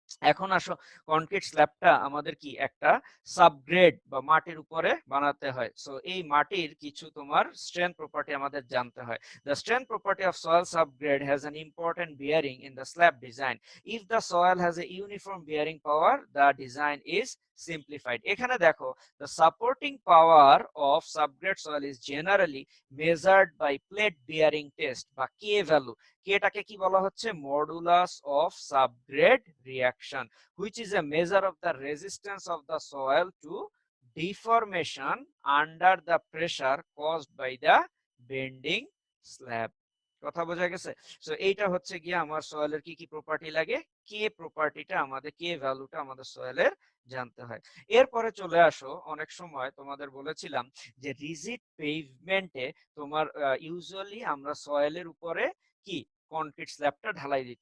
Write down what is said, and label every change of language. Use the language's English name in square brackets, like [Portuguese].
[Bangla] এখন আসো, কনক্রিট স্ল্যাবটা আমাদের কি একটা সাবগ্রেড বা মাটির উপরে বানাতে হয়। সো এই মাটির কিছু তোমার স্ট্রেংথ প্রপার্টি আমাদের জানতে হয়। [English] The strength property of soil subgrade has an important bearing in the slab design. If the soil has a uniform bearing power, the design is simplified. এখানে দেখো, the supporting power of subgrade soil is generally measured by plate bearing test বা K value. [Bangla] এটাকে কি বলা হচ্ছে? [English] Modulus of subgrade reaction, which is a measure of the resistance of the soil to deformation under the pressure caused by the bending slab. [Bangla] কথা বোঝা গেছে? So এইটা হচ্ছে গিয়ে আমার সয়েলের কি কি প্রপার্টি লাগে, কে প্রপার্টিটা আমাদের, কে ভ্যালুটা আমাদের সয়েলের জানতে হয়। এরপরে চলে আসো, অনেক সময় তোমাদের বলেছিলাম যে রিজিড পেভমেন্টে তোমার ইউজুয়ালি আমরা সয়েলের উপরে কি কনক্রিট স্ল্যাবটা ঢালাই দিই।